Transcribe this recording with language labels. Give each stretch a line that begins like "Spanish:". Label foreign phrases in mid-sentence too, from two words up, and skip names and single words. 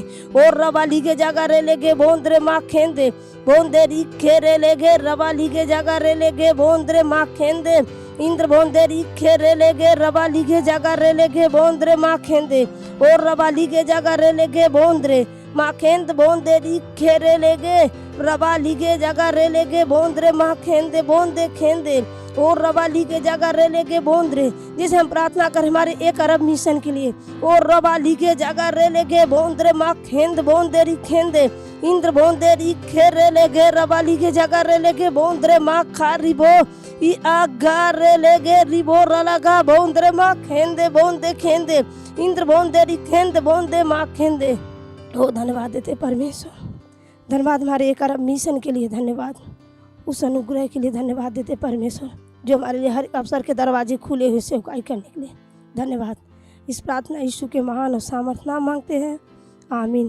Hindi: और रबाली के जगह रे लेगे बोंद्रे माँ खेंदे बोंदे रिखेरे लेगे रबाली के जगह रे लेगे बोंद्रे माँ खेंदे इंद्र बोंदे रिखेरे लेगे रबाली के जगह रे लेगे बोंद्रे माँ खेंदे और रबाली के जगह रे लेगे बोंद्रे माखेंद बोंदे रिखेरे लेगे रबाली के जगह रे लेगे बोंद्रे माखेंदे बोंदे खेंदे और रबाली के जगह रे लेगे बोंद्रे। जिसे हम प्रार्थना करें हमारे 1 अरब मिशन के लिए। और रबाली के जगह रे लेगे बोंद्रे माखेंद बोंदे रिखेंदे इंद्र बोंदे रिखेरे लेगे रबाली के जगह रे लेगे बोंद्रे माँ खारिबो ई आगा रे लेगे रिबो रलगा बोंद्रे माखेंदे बोंदे खेंदे इंद्र बोंदे रिखेंदे बोंदे माखेंदे। ओ धन्यवाद देते परमेश्वर, धन्यवाद हमारे 1 अरब मिशन के लिए, धन्यवाद उस अनुग्रह के लिए, धन्यवाद देते परमेश्वर जो हमारे लिए हर अवसर के दरवाजे खुले हुए सेवकाई करने के लिए धन्यवाद। इस प्रार्थना यीशु के महान और सामर्थ्य नाम मांगते हैं, आमीन।